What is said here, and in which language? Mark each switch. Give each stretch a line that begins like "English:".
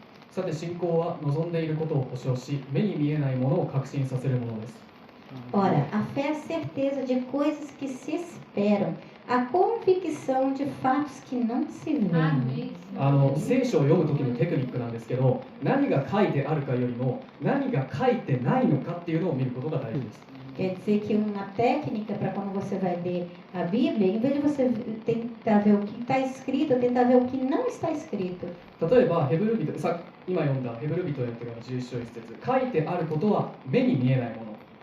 Japanese: さて、信仰は望んでいることを保証し、目に見えないものを確信させるものです。
Portuguese: Ora, a fé é a certeza de coisas que se esperam, a convicção de fatos que não se veem.
Japanese: 聖書を読むときのテクニックなんですけど、何が書いてあるかよりも何が書いてないのかっていうのを見ることが大事です。
Portuguese: Quer dizer que uma técnica para quando você vai ler a Bíblia, em vez de você tentar ver o que está escrito, tentar ver o que não está escrito.
Japanese: 例えば、今読んだヘブル人への手紙11章1節、書いてあることは目に見えないもの。